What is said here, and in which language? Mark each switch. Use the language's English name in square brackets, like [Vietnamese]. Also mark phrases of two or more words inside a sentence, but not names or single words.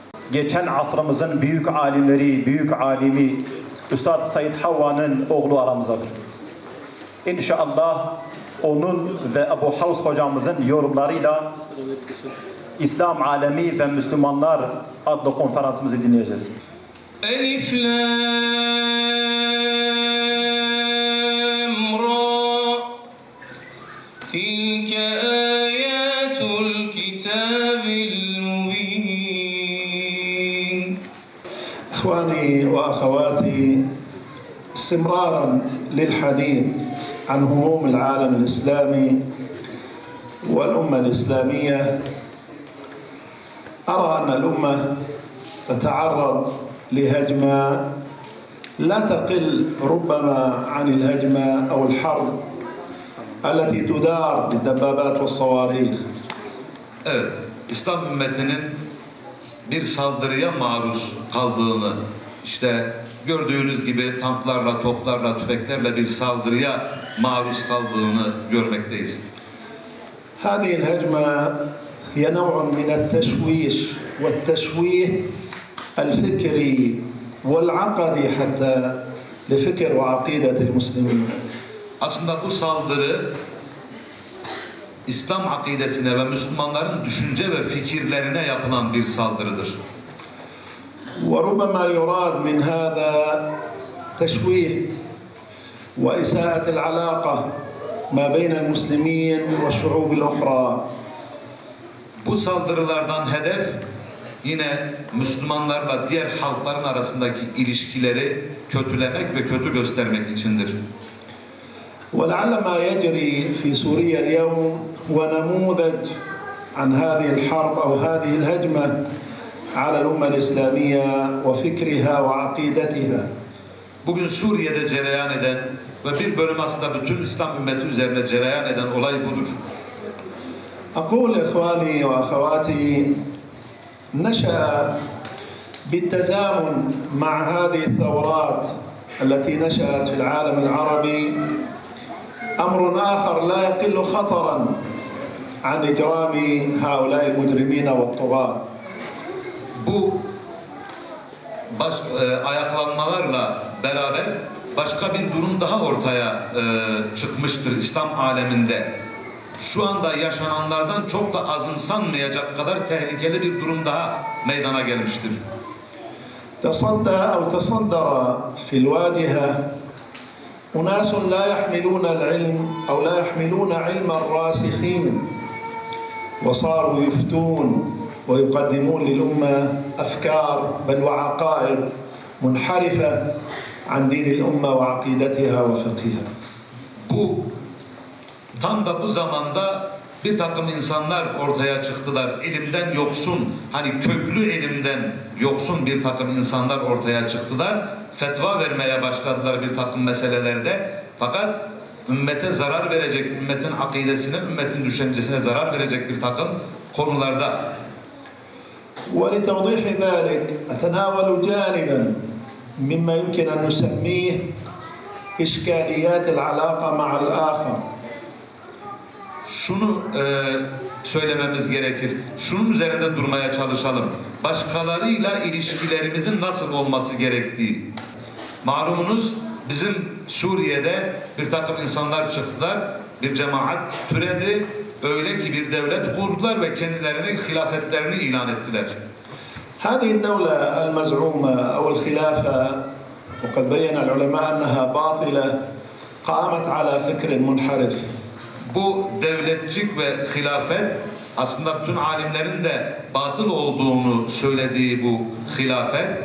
[Turkish] geçen asrımızın büyük alimleri, büyük alimi Üstad Said Havva'nın oğlu aramızdadır. İnşallah onun ve Ebu Havs hocamızın yorumlarıyla İslam Alemi ve Müslümanlar adlı konferansımızı dinleyeceğiz. [Arabic] الر تلك آيات الكتاب المبين. إخواني وأخواتي، استمرارا للحديث عن هموم العالم الإسلامي والأمة الإسلامية، أرى أن الأمة تتعرض لهجمة لا تقل ربما عن الهجمة أو الحرب التي تدار بالدبابات والصواريخ. [Turkish] Evet, İslam ümmetinin bir saldırıya maruz kaldığını, işte gördüğünüz gibi tanklarla, toplarla, tüfeklerle bir saldırıya maruz kaldığını görmekteyiz. [Arabic] هذه الهجمة هي نوع من التشويش والتشويه الفكري والعقدي حتى لفكر وعقيدة المسلمين. [Turkish] Aslında bu saldırı İslam akidesine ve Müslümanların düşünce ve fikirlerine yapılan bir saldırıdır. [Arabic] وربما يراد من هذا تشويه وإساءة العلاقة ما بين المسلمين والشعوب الأخرى. [Turkish] Bu saldırılardan hedef yine Müslümanlarla diğer halkların arasındaki ilişkileri kötülemek ve kötü göstermek içindir. [Arabic] ولعل ما يجري في سوريا اليوم هو نموذج عن هذه الحرب أو هذه الهجمة على الأمة الإسلامية وفكرها وعقيدتها. [Turkish] Bugün Suriye'de cereyan eden ve bir bölüm aslında bütün İslam ümmeti üzerine cereyan eden olay budur. [Arabic] أقول إخواني وأخواتي، نشأ بالتزامن مع هذه الثورات التي نشأت في العالم العربي أمر آخر لا يقل خطرا عن إجرام هؤلاء المجرمين والطغاة. [Turkish] Bu ayaklanmalarla beraber başka bir durum daha ortaya çıkmıştır İslam aleminde. Şu anda yaşananlardan çok da azımsanmayacak kadar tehlikeli bir durum daha meydana gelmiştir. [Arabic] تصدى أو تصدر في الواجهة أناس لا يحملون العلم أو لا يحملون علم الراسخين، وصاروا يفتون ويقدمون للأمة أفكار بل وعقائد منحرفة عن دين الأمة وعقيدتها وفقهها. [Turkish] Tam da bu zamanda bir takım insanlar ortaya çıktılar. İlimden yoksun, hani köklü ilimden yoksun bir takım insanlar ortaya çıktılar. Fetva vermeye başladılar bir takım meselelerde. Fakat ümmete zarar verecek, ümmetin akidesine, ümmetin düşüncesine zarar verecek bir takım konularda. [Arabic] ولتوضيح ذلك أتناول جانبا مما يمكن أن نسميه إشكاليات العلاقة مع الآخر. [Turkish] Şunu söylememiz gerekir. Şunun üzerinde durmaya çalışalım. Başkalarıyla ilişkilerimizin nasıl olması gerektiği. Malumunuz bizim Suriye'de bir takım insanlar çıktılar. Bir cemaat türedi. Öyle ki bir devlet kurdular ve kendilerine hilafetlerini ilan ettiler. [Arabic] هذه الدولة المزعومة أو الخلافة وقد بين العلماء أنها باطلة قامت على فكر منحرف. [Turkish] Bu devletçik ve hilafet aslında bütün alimlerin de batıl olduğunu söylediği bu hilafet.